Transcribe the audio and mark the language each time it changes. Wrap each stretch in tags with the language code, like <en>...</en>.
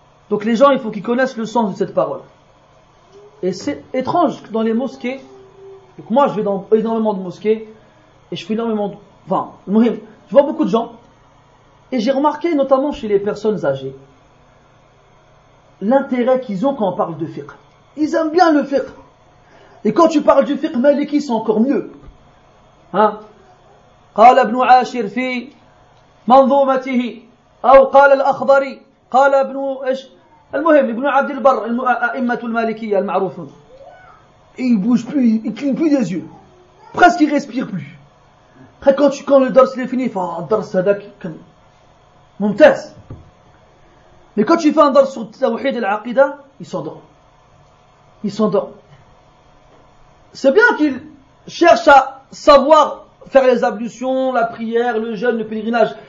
<fr>Donc les gens, il faut qu'ils connaissent le sens de cette parole. Et c'est étrange que dans les mosquées, donc moi je vais dans énormément de mosquées et je fais énormément de. Enfin, je vois beaucoup de gens et j'ai remarqué notamment chez les personnes âgées l'intérêt qu'ils ont quand on parle de fiqh. Ils aiment bien le fiqh. Et quand tu parles du fiqh, Maliki c'est encore mieux. Hein?</fr> <ar>قال ابن عاشر في منظومته أو قال الأخضري قال ابن إيش المهم ابن عبد البر أئمة المالكية المعروفون.</ar> <fr>Il bouge plus, il cligne plus des yeux, presque il respire plus. Après quand le dors est fini, fa dors</fr> <ar>هذاك كان ممتاز.</ar> <fr>Mais quand tu fais un dors sur Tawhid al-Aqida, il s'endort. C'est bien qu'il cherche à savoir faire les ablutions, la prière, le jeûne, le pèlerinage.</fr>